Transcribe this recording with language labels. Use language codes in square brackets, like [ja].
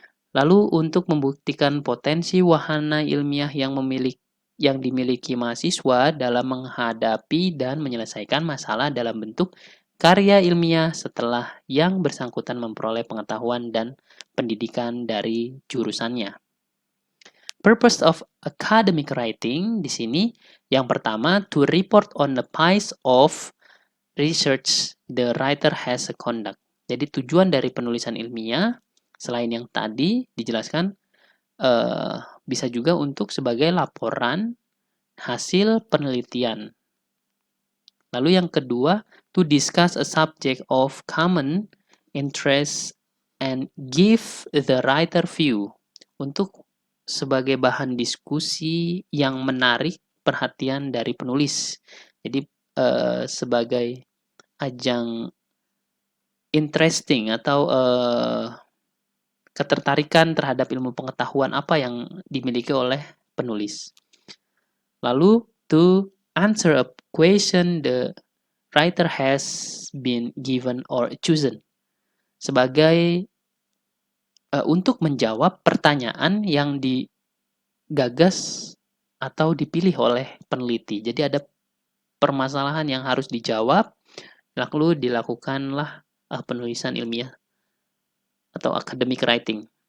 [id] Lalu untuk membuktikan potensi wahana ilmiah yang dimiliki mahasiswa dalam menghadapi dan menyelesaikan masalah dalam bentuk karya ilmiah setelah yang bersangkutan memperoleh pengetahuan dan pendidikan dari jurusannya. [en] Purpose of academic writing [id] di sini yang pertama, [en] to report on the piece of research the writer has conduct. [id] Jadi tujuan dari penulisan ilmiah selain yang tadi dijelaskan bisa juga untuk sebagai laporan hasil penelitian. Lalu yang kedua, [en] to discuss a subject of common interest and give the writer view. [id] Untuk sebagai bahan diskusi yang menarik perhatian dari penulis. Jadi sebagai ajang interesting atau ketertarikan terhadap ilmu pengetahuan apa yang dimiliki oleh penulis. [en] Lalu, to answer a question the writer has been given or chosen. [id] Sebagai untuk menjawab pertanyaan yang digagas atau dipilih oleh peneliti. Jadi ada permasalahan yang harus dijawab, lalu dilakukanlah penulisan ilmiah atau academic writing.